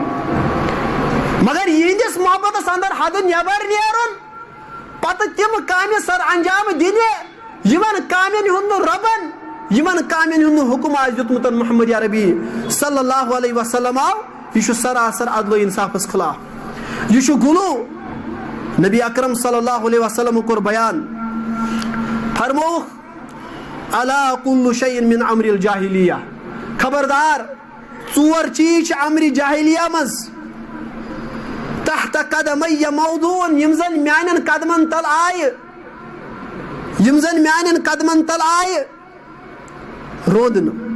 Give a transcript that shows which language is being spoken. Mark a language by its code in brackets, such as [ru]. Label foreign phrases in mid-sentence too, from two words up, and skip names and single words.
[ks] مگر یِہنٛدِس محبتس اندر حدٕ نٮ۪بر نیرُن, پتہٕ تِم کامہِ سر انجام دِنہِ یِمن کامٮ۪ن ہُنٛد نہٕ رۄبن یِمن کامٮ۪ن ہُنٛد نہٕ حُکم آسہِ دیُتمُت محمد عربی [ar] صلی اللہ علیہ وسلم [ks] آو. یہِ چھُ سراسر عدل و انصافس خلاف. یہِ چھُ گلو. نبی اکرم [ar] صلی اللہ علیہ وسلم [ks] کوٚر بیان, فرمووُکھ [ar] الا کُلُّ شیء من امر الجاہلیہ. [ks] خبردار 4 چیٖز چھِ امرِ جاہلیہ منٛز. [ar] تحت قدمی [ks] موضوٗن یِم زن میانٮ۪ن قدمن تل آیہِ, یِم زن میانٮ۪ن قدمن تل آیہِ روزنہٕ.